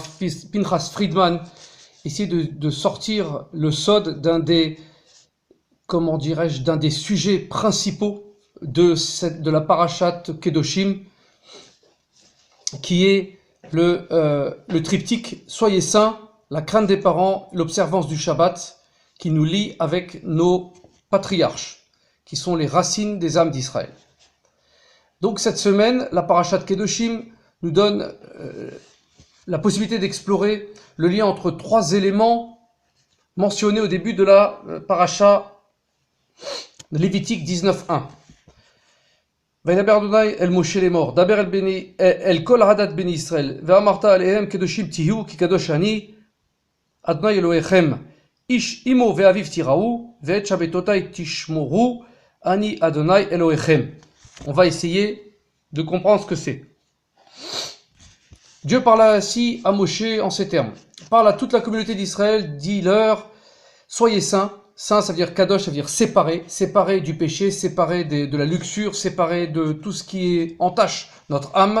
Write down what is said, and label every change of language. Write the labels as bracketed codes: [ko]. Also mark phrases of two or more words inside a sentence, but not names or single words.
[fr] Pinchas Friedman, essayer de sortir le sod d'un des, d'un des sujets principaux de la [he] פרשת קדושים, [fr] qui est le triptyque Soyez saints, la crainte des parents, l'observance du Shabbat, qui nous lie avec nos patriarches, qui sont les racines des âmes d'Israël. Donc cette semaine, la [he] פרשת קדושים [fr] nous donne la possibilité d'explorer le lien entre trois éléments mentionnés au début de la parasha Lévitique 19.1. [he] וידבר אדוני אל משה לאמור, דבר אל כל עדת בני ישראל, ואמרת עליהם קדושים תהיו כי קדוש אני, אדוני אלוהיכם, איש אמו ואביו תיראו, ואת שבתותי תשמרו, אני אדוני אלוהיכם. [fr] On va essayer de comprendre ce que c'est. Dieu parla ainsi à Moshe en ces termes. Parle à toute la communauté d'Israël, dis-leur, soyez saints. Saint, ça veut dire kadosh, ça veut dire séparé, séparé du péché, séparé de la luxure, séparé de tout ce qui entache notre âme.